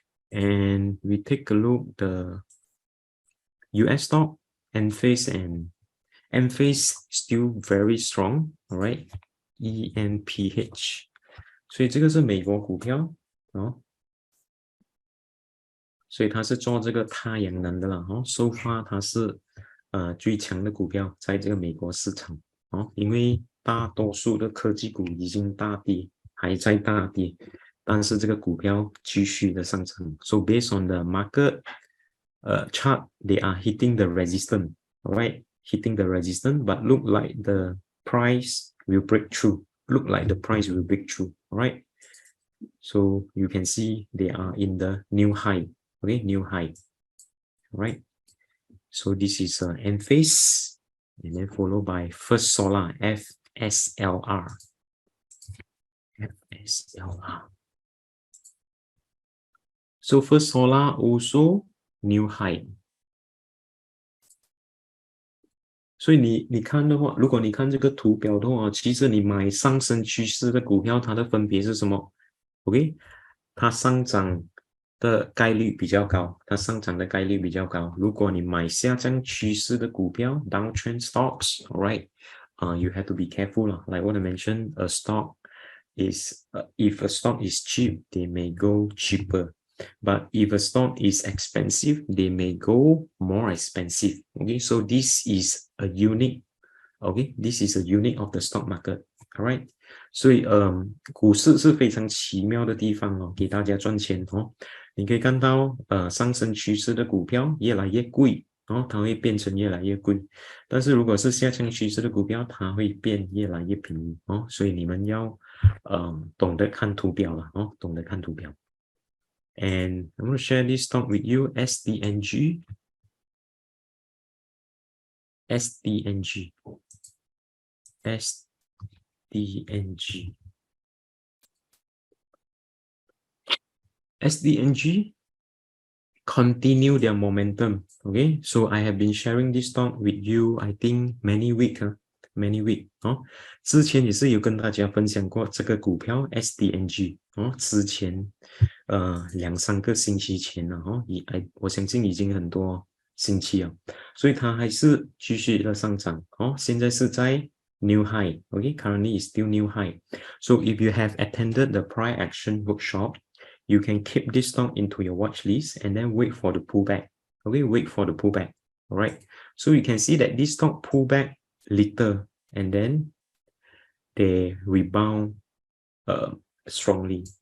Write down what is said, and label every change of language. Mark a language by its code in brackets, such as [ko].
[en] And we take a look the US stock, Enphase and Enphase still very strong, alright, ENPH. [zh] 所以这个是美国股票所以它是做这个太阳能的了so far 它是最强的股票在这个美国市场因为大多数的科技股已经大跌，还在大跌，但是这个股票继续的上涨。 [en] So based on the market chart, they are hitting the resistance, right? Hitting the resistance, but look like the price will break through. Look like the price will break through, right? So you can see they are in the new high, okay, new high, right? So this is Enphase, and then followed by First Solar, FSLR. FSLR. So First Solar also new high. [zh] 所以你看的话，如果你看这个图表的话，其实你买上升趋势的股票，它的分别是什么 ？OK， 它上涨的概率比较高，它上涨的概率比较高。如果你买下降趋势的股票 [en] downtrend stocks, alright, you have to be careful lah. Like what I mentioned, a stock is if a stock is cheap, they may go cheaper. But if a stock is expensive, they may go more expensive. Okay, so this is a unique. Okay, this is a unique of the stock market. Alright. [zh] 所以股市是非常奇妙的地方哦，给大家赚钱哦。你可以看到上升趋势的股票越来越贵哦，它会变成越来越贵。但是如果是下降趋势的股票，它会变越来越便宜哦。所以你们要懂得看图表了哦，懂得看图表。 [en] And I'm going to share this stock with you, SDNG. SDNG. SDNG. SDNG continue their momentum. Okay, so I have been sharing this stock with you, I think many weeks. [zh] 哦，之前也是有跟大家分享过这个股票 SDNG 哦，之前2-3个星期前了哦，我相信已经很多星期了，所以它还是继续的上涨哦，现在是在 new high. [en] Okay, currently is still new high. So if you have attended the price action workshop, you can keep this stock into your watch list and then wait for the pullback. Okay, wait for the pullback. All right. So you can see that this stock pull back little and then they rebound strongly.